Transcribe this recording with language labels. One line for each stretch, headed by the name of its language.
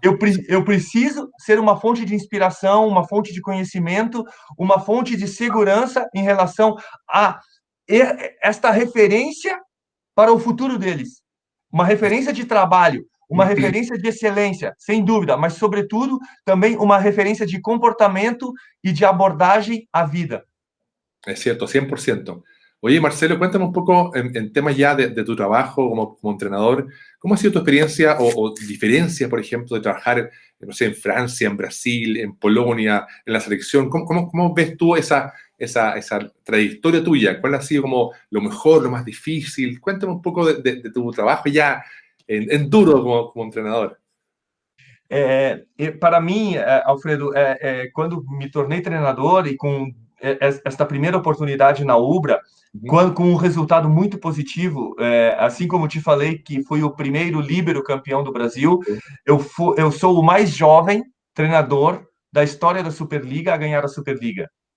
Portuguese: Eu preciso ser uma fonte de inspiração, uma fonte de conhecimento, uma fonte de segurança em relação a esta referência para o futuro deles. Uma referência de trabalho, uma referência de excelência, sem dúvida, mas, sobretudo, também uma referência de comportamento e de abordagem à vida.
Spanish: Es cierto, 100%. Oye, Marcelo, cuéntame un poco en temas ya de tu trabajo como entrenador. ¿Cómo ha sido tu experiencia o diferencia, por ejemplo, de trabajar, no sé, en Francia, en Brasil, en Polonia, en la selección? ¿Cómo ves tú esa trayectoria tuya? ¿Cuál ha sido como lo mejor, lo más difícil? Cuéntame un poco de tu trabajo ya en duro como entrenador.
Portuguese: Para mim, Alfredo, quando me tornei treinador e com esta primeira oportunidade na Ubra, Ujú. com um resultado muito positivo, assim como te falei que fui o primeiro líbero campeão do Brasil, eu sou o mais jovem treinador da história da Superliga a ganhar a Superliga.